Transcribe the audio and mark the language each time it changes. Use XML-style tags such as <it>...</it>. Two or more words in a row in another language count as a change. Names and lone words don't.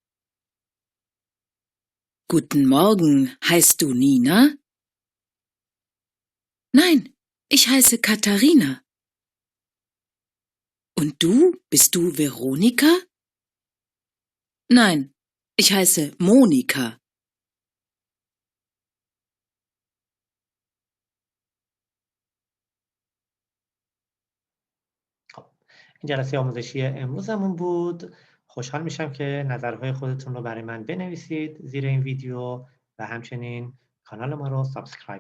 <de>Guten Morgen, heißt du Nina? Nein, ich heiße Katharina. Und du, bist du Veronika? Nein, ich heiße Monika.</de> <fa>خب این جلسه آموزشی امروزمون بود. خوشحال میشم که نظرهای خودتون رو برای من بنویسید زیر این ویدیو و همچنین کانال ما رو سابسکرایب بکنید.</fa>